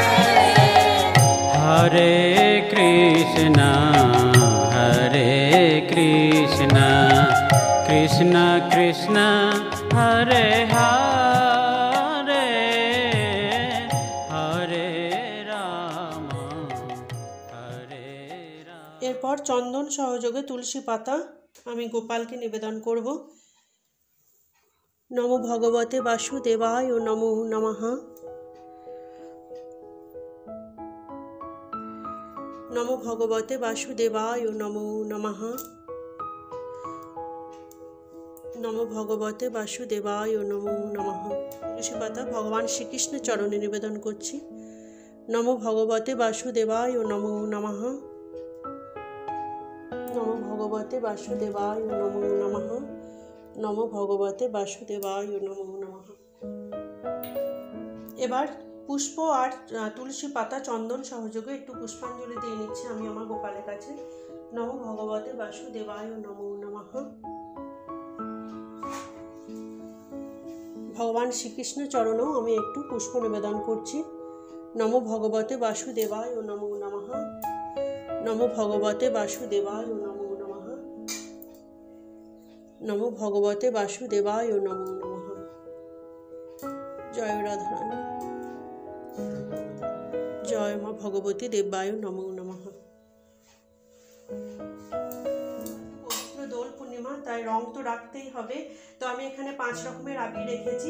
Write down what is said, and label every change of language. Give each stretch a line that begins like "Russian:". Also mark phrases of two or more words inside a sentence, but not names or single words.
Sanskrit: हरे कृष्ण कृष्ण कृष्ण हरे हरे हरे राम
Bangla: এরপর চন্দন সহযোগে তুলসী পাতা আমি গোপালকে নিবেদন করব।
Sanskrit: নমো ভগবতে বাসুদেবায় ও নমো নমঃ। নমো ভগবতে বাসুদেবায় ও নমো নমঃ। নমো ভগবতে বাসুদেবায় ও নমো নমঃ।
Bangla: তুলসী পাতা ভগবান শ্রীকৃষ্ণের চরণে নিবেদন করছি।
Sanskrit: নমো ভগবতে বাসুদেবায় ও নমো নমঃ। নমো ভগবতে বাসুদেবায় ও নমো নমঃ। নমো ভগবতে বাসুদেবায় ও নমো নমঃ।
Bangla: এবার পুষ্প আর তুলসী পাতা চন্দন সহযোগে একটু পুষ্পাঞ্জলি দিয়ে নিচ্ছি আমি আমার গোপালের কাছে।
Sanskrit: নমো ভগবতে বাসুদেবায় ও নমো নমঃ।
Bangla: ভগবান শ্রীকৃষ্ণ চরণেও আমি একটু পুষ্প নিবেদন করছি।
Sanskrit: নমো ভগবতে বাসুদেবায় ও নমো নমঃ। নমো ভগবতে বাসুদেবায় ও নমো নমঃ। নমো ভগবতে বাসুদেবায় ও নমো নমঃ।
Bangla: জয় রাধারানী, জয় মা ভগবতী
Sanskrit: দেবায় নমো নমঃ।
Bangla: পবিত্র দোল পূর্ণিমা, তাই রং তো রাখতেই হবে। তো আমি এখানে 5 রকমের আবির রেখেছি।